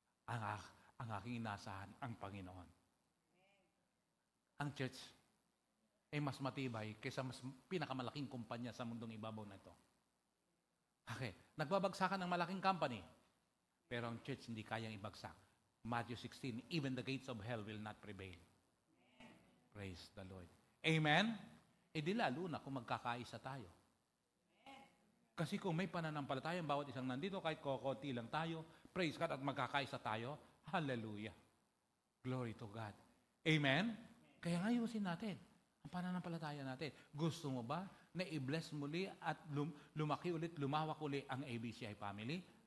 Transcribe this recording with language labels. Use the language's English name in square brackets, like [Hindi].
[Filipino] Ang aking inasahan, ang Panginoon. Ang church ay mas matibay kaysa mas pinakamalaking kumpanya sa mundong ibabaw na ito. Okay. Nagbabagsakan ng malaking company, pero ang church hindi kayang ibagsak. [English] Matthew 16, even the gates of hell will not prevail. Praise the Lord. Amen? [Filipino] E di lalo na kung magkakaisa tayo. Kasi kung may pananampalataya, bawat isang nandito, kahit kokoti lang tayo, praise God, at magkakaisa tayo, hallelujah. Glory to God. Amen? Kaya ayusin natin ang pananampalataya natin. Gusto mo ba na i-bless muli at lumaki ulit, lumawak uli ang ABCI family?